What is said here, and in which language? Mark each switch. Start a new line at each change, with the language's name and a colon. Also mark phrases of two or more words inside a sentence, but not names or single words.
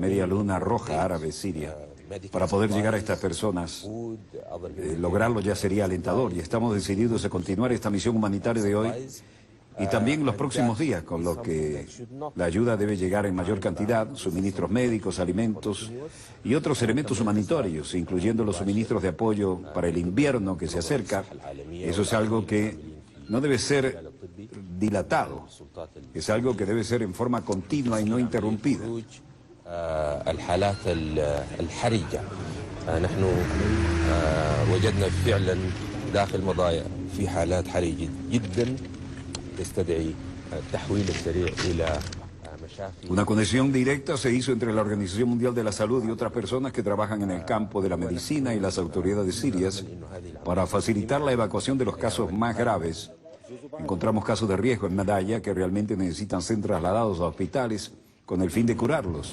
Spanish: Media Luna Roja Árabe Siria, para poder llegar a estas personas, lograrlo ya sería alentador, y estamos decididos a continuar esta misión humanitaria de hoy y también los próximos días, con lo que la ayuda debe llegar en mayor cantidad, suministros médicos, alimentos y otros elementos humanitarios, incluyendo los suministros de apoyo para el invierno que se acerca. Eso es algo que no debe ser dilatado, es algo que debe ser en forma continua y no interrumpida.
Arabic: الحالات الحرجة نحن وجدنا فعلا داخل مضايا في حالات حرجة جدا تستدعي التحويل السريع إلى مشافي.
Spanish: Una conexión directa se hizo entre la Organización Mundial de la Salud y otras personas que trabajan en el campo de la medicina y las autoridades sirias para facilitar la evacuación de los casos más graves. Encontramos casos de riesgo en Madaya que realmente necesitan ser trasladados a hospitales con el fin de curarlos.